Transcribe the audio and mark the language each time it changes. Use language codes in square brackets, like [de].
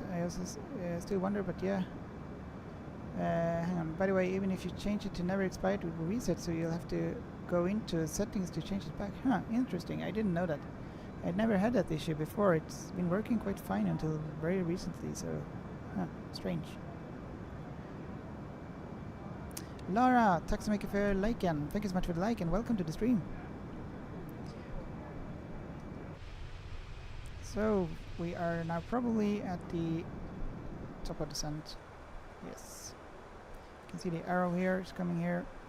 [en] I also still wonder, but yeah. Hang on, by the way, even if you change it to never expired, it will reset, so you'll have to go into settings to change it back. Huh, interesting, I didn't know that. I'd never had that issue before. It's been working quite fine until very recently, so strange. [sv] Lara, tack så mycket för liken. [en] Thank you so much for the like and welcome to the stream. So, we are now probably at the top of the descent. Yes. You can see the arrow here is coming here.